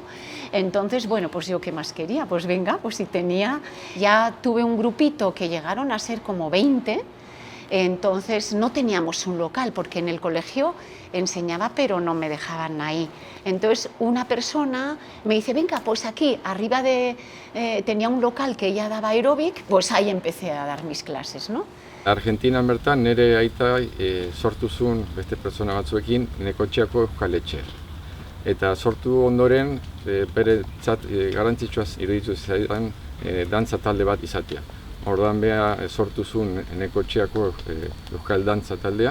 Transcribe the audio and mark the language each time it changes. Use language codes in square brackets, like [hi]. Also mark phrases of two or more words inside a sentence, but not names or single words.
[es] Entonces, bueno, pues yo qué más quería, pues venga, pues si tenía, ya tuve un grupito que llegaron a ser como 20, entonces no teníamos un local, porque en el colegio enseñaba, pero no me dejaban ahí. Entonces una persona me dice, venga, pues aquí, arriba tenía un local que ella daba aeróbic, pues ahí empecé a dar mis clases, ¿no? [eu] Argentinan bertan nire aita sortu zuen beste pertsona batzuekin Nekotxeako Euskal Etxe. Eta sortu ondoren beretzat garrantzitsua iruditu zaidan dantza talde bat izatea. Orduan beha sortu zuen Nekotxeako Euskal Dantza taldea.